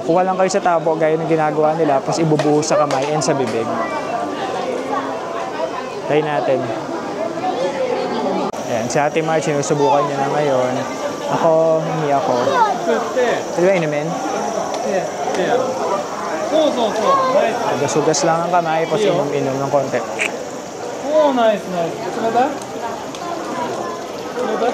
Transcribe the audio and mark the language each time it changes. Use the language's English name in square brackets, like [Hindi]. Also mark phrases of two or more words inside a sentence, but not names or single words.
[Filipino] Kuha lang kayo sa tabo, gaya ng ginagawa nila, tapos ibubuhos sa kamay and sa bibig. Try natin. Ayan, si Ate March, sinusubukan niya na ngayon. Ako, hindi ako. Pwede ba inumin? [Japanese] そうそうそう。ナイス。 [Filipino] Hugas-hugas lang ang kamay, tapos inom-inom ng konti. [Japanese] おー、ナイスナイス。冷たい？冷たい？